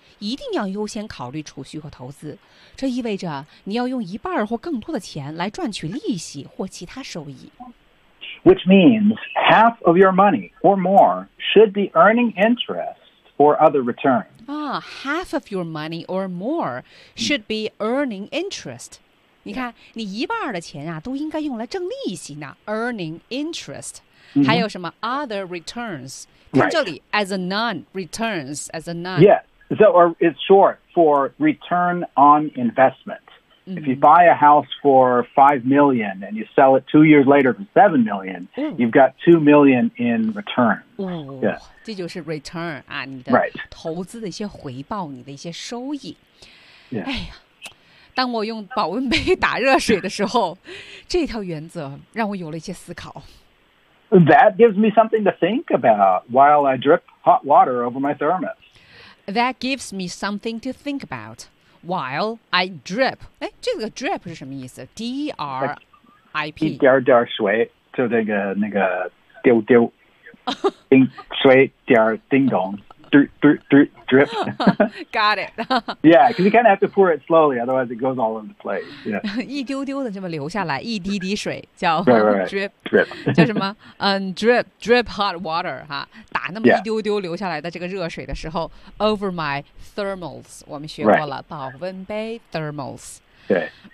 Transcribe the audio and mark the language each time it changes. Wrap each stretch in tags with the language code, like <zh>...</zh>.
<zh>一定要优先考虑储蓄和投资。这意味着你要用一半或更多的钱来赚取利息或其他收益。</zh> <en>Which means half of your money or more should be earning interest or other return. Ah, half of your money or more should be earning interest.</en> <zh>你看，你一半的钱啊，都应该用来挣利息呢</zh> <en>earning interest.</en> <zh>还有什么</zh> <en>other returns?</en> <zh>听这里</zh> <en>as a noun, returns as a noun. Yeah, so it's short for return on investment. If you buy a house for $5 million and you sell it 2 years later for $7 million,、you've got $2 million in return.</en> <zh>这就是 return 啊，你的投资的一些回报，你的一些收益。哎呀，当我用保温杯打热水的时候，这条原则让我有了一些思考。</zh> <en>That gives me something to think about while I drip hot water over my thermos. That gives me something to think about. While I drip, 哎，</en> <zh>这个</zh> <en>drip</en> <zh>是什么意思</zh> <en>？D R I P，</en> <zh>一点儿点儿水，就那个丢丢，叮水点儿叮咚 ，drip。</zh> <en>Got it. Yeah, because you kind of have to pour it slowly, otherwise it goes all over the place. Yeah.</en> <zh>一丢丢的这么流下来，一滴滴水叫</zh> <en>drip，drip、</en> <zh>叫什么？</zh> <en>drip hot water</en> <zh>哈，打那么一丢丢流下来的这个热水的时候、</zh> <en>over my thermals，</en> <zh>我们学过了、保温杯 thermals。对。</zh>